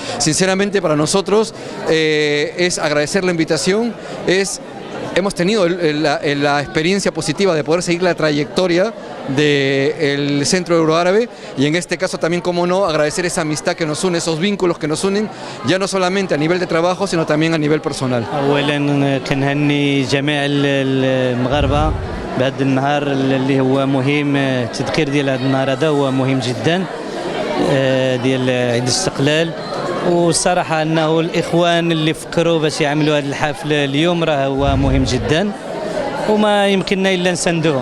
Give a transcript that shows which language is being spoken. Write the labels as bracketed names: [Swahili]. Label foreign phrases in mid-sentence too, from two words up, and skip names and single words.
[Spanish] Sinceramente para nosotros es agradecer la invitación, hemos tenido la experiencia positiva de poder seguir la trayectoria del Centro Euroárabe, y en este caso también, como no, agradecer esa amistad que nos une, esos vínculos que nos unen, ya no solamente a nivel de trabajo, sino también a nivel personal. [Arabic] أولاً كنهني جميع المغاربة بهذا النهار اللي هو مهم. التذكير ديال هذا النهار هذا هو مهم جدا، ديال عيد الاستقلال. والصراحة أنه الإخوان اللي فكروا باش يعملوا هذا الحفل اليوم راه هو مهم جدا، وما يمكننا إلا نساندوهم.